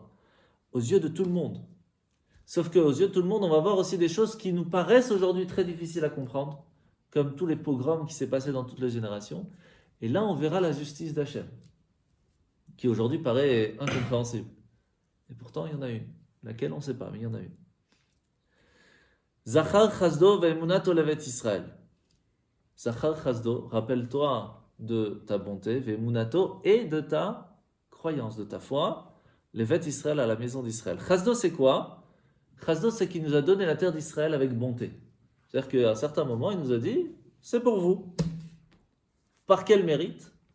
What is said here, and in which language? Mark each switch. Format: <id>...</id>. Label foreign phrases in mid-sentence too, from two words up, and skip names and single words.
<fr>Aux yeux de tout le monde. Sauf qu'aux yeux de tout le monde, on va voir aussi des choses qui nous paraissent aujourd'hui très difficiles à comprendre, comme tous les pogroms qui s'est passé dans toutes les générations. Et là, on verra la justice d'Hachem, qui aujourd'hui paraît incompréhensible. Et pourtant, il y en a une. Laquelle, on ne sait pas, mais il y en a une.</fr> <he>זכר חסדו ואמונתו לבית ישראל. זכר חסדו,</he> <fr>rappelle-toi de ta bonté, ve'emunato, et de ta croyance, de ta foi,</fr> <he>לבית ישראל</he> <fr>à la maison d'Israël. Chazdo, c'est quoi? Chazdo, c'est qu'il nous a donné la terre d'Israël avec bonté. C'est-à-dire qu'à un certain moment, il nous a dit, c'est pour vous. Par quel mérite?</fr>